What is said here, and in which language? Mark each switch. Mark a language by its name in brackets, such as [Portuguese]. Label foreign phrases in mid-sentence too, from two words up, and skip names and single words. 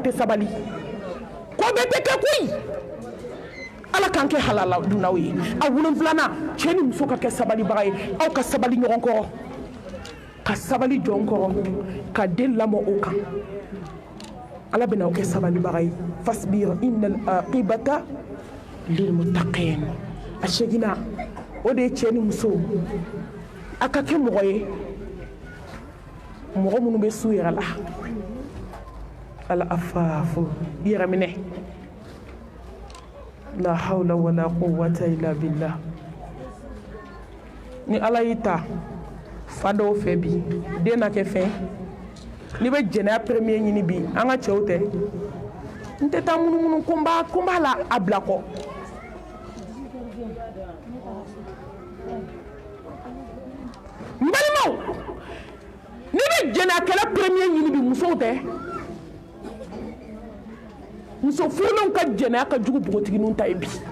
[Bambara] tɛ sabali ko bɛɛ tɛ kɛ koyi ala k'an kɛ halala dunnaw ye a 7nan cɛ ni muso ka kɛ sabalibaga ye aw ka sabali ɲɔgɔn kɔrɔ ka sabali jɔn kɔrɔ ka den lamɔ o kan ala bɛna aw kɛ sabalibaga ye [Arabic] فاصبر إن العاقبة للمتقين [Bambara] a segina o de ye cɛ ni muso a ka kɛ mɔgɔ ye mɔgɔ minnu bɛ s'u yɛrɛ la ala afaafu yɛrɛ minɛ la [Arabic] حول ولا قوة إلا بالله [Bambara] ni ala y'i ta fado fɛ bi den na kɛ fɛn ni bɛ jɛnɛya premier ɲini bi an ka cɛw tɛ n tɛ taa munumunu ko n b'a la a bila kɔ n balimaw ni bɛ jɛnɛyakɛla premier ɲini bi musow tɛ muso furulenw ka jɛnɛya ka jugu npogotigininw ta ye bi